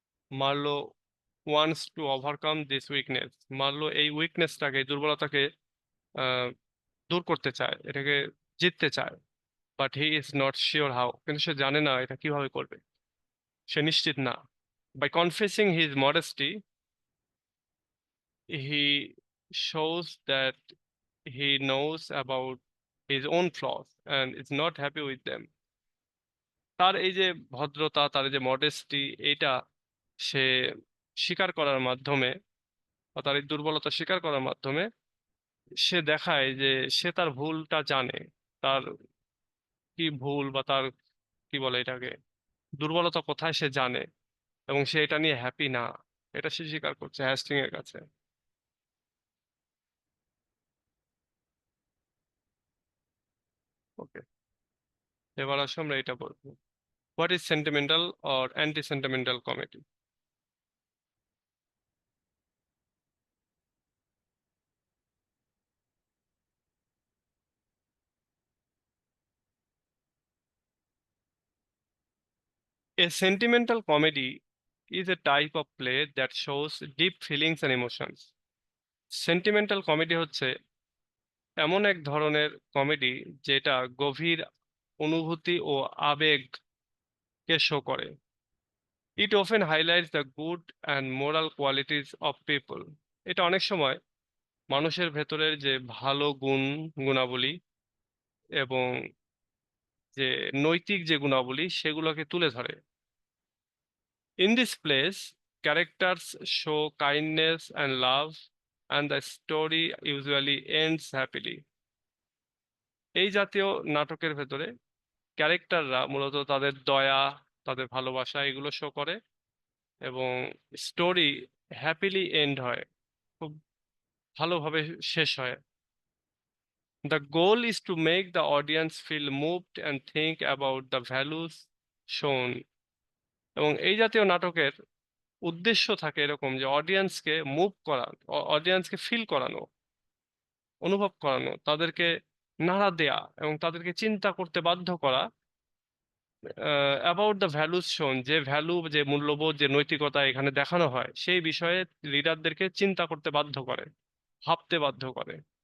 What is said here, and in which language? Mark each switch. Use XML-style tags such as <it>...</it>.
<en>Marlow wants to overcome this weakness.</en> <bn>Marlowe এই উইকনেসটাকে, এই দুর্বলতাকে আহ, দূর করতে চায়, এটাকে জিততে চায়।</bn> <en>but he is not sure how,</en> <bn>কিন্তু সে জানে না এটা কিভাবে করবে, সে নিশ্চিত না।</bn> <en>By confessing his modesty he shows that he knows about his own flaws and is not happy with them.</en> <bn>তার এই যে ভদ্রতা, তার এই যে মডেস্টি, এটা সে স্বীকার করার মাধ্যমে বা তার এই দুর্বলতা স্বীকার করার মাধ্যমে সে দেখায় যে সে তার ভুলটা জানে, তার কি ভুল বা তার কি বলে এটাকে, দুর্বলতা কোথায় সে জানে, এবং সে এটা নিয়ে হ্যাপি না, এটা সে স্বীকার করছে হ্যাস্টিং এর কাছে। ওকে, এবার আসলে আমরা এটা বলবো,</bn> <en>what is sentimental or anti-sentimental comedy? A sentimental comedy is a type of play that shows deep feelings and emotions.</en> <bn>Sentimental comedy হচ্ছে এমন এক ধরনের কমেডি যেটা গভীর অনুভূতি ও আবেগকে শো করে।</bn> <en>It often highlights the good and moral qualities of people.</en> <bn>এটা অনেক সময় মানুষের ভেতরের যে ভালো গুণাবলী এবং যে নৈতিক যে গুণাবলী সেগুলোকে তুলে ধরে।</bn> <en>In this place, characters show kindness and love and the story usually ends happily.</en> <bn>এই জাতীয় নাটকের ভেতরে ক্যারেক্টাররা মূলত তাদের দয়া, তাদের ভালোবাসা এগুলো শো করে এবং স্টোরি হ্যাপিলি এন্ড হয়, খুব ভালোভাবে শেষ হয়।</bn> <en>The goal is to make the audience feel moved and think about the values shown.</en> <bn>এবং এই জাতীয় নাটকের উদ্দেশ্য থাকে এরকম যে অডিয়েন্সকে মুভ করা, অডিয়েন্সকে ফিল করানো, অনুভব করানো, তাদেরকে নাড়া দেয়া এবং তাদেরকে চিন্তা করতে বাধ্য করা</bn> <en>about the values শোন,</en> <bn>যে ভ্যালু, যে মূল্যবোধ, যে নৈতিকতা এখানে দেখানো হয় সেই বিষয়ে রিডারদেরকে চিন্তা করতে বাধ্য করে, ভাবতে বাধ্য করে।</bn>